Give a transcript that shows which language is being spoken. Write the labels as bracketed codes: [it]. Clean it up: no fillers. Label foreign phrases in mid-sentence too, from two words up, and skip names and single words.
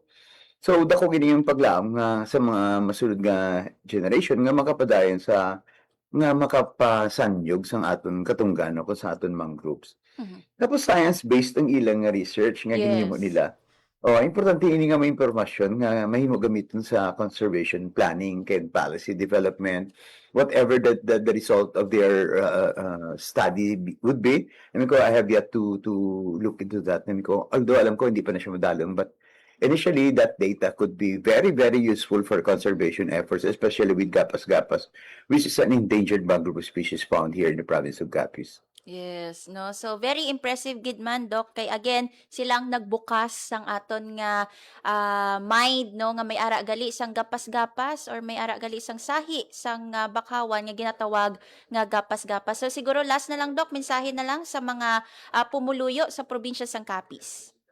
[hil] So dako gini yung paglaom nga sa mga masulod nga generation nga makapadayon sa nga makapasanyog sang aton katunggano ko sa aton mangroves. Tapos science-based ang ilang nga research nga ginhimo nila. Importante ini nga may impormasyon nga mahimo gamiton sa [en] conservation planning and policy development, whatever the result of their study would be. I have yet to look into that. Although [tl] alam ko hindi pa na siya madalong, [en] but initially, that data could be very, very useful for conservation efforts, especially with gapas-gapas, which is an endangered mangrove species found here in the province of Capiz. Yes, no. So very impressive [hil] gid man, Doc, kay again silang nagbukas sang aton nga mind no nga may ara gali sang gapas-gapas or may ara gali sang sahi sang bakhawan nga ginatawag nga gapas-gapas. So siguro last na lang, Doc, mensahe na lang sa mga pumuluyo sa probinsya sang Capiz.